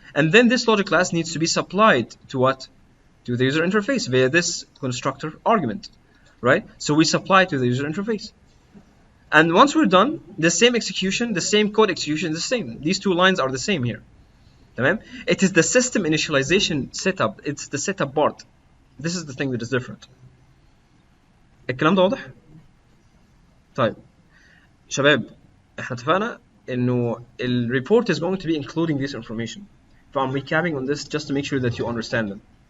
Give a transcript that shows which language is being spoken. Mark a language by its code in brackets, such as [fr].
[en] And then this logic class needs to be supplied to what? To the user interface via this constructor argument, right? So we supply it to the user interface. And once we're done, the same execution, the same code execution is the same. These two lines are the same here. [ar] تمام? [en] It is the system initialization setup. It's the setup part. This is the thing that is different. [ar] الكلام ده واضح؟ طيب شباب احنا اتفقنا انه ال [en] report is going to be including this information. So I'm recapping on this just to make sure that you understand them.